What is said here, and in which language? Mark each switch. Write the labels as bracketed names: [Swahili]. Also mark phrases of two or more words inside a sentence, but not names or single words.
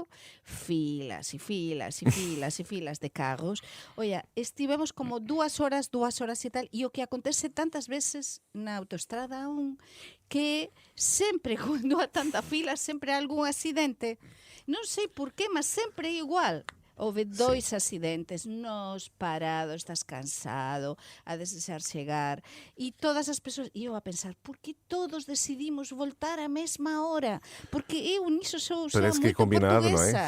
[Galician] Filas e filas e filas e filas de carros. Oia, estivemos como 2 horas e tal, e o que acontece tantas veces na autoestrada aún, que sempre, cando há tanta fila, sempre há algún accidente. Non sei por qué, mas sempre é igual. houve 2 acidentes, nós parados, estás cansado, a desexar chegar, e todas as persoas, e eu a pensar, por que todos decidimos voltar á mesma hora? [Portuguese] Porque eu nisso sou Parece que é muito combinado, portuguesa.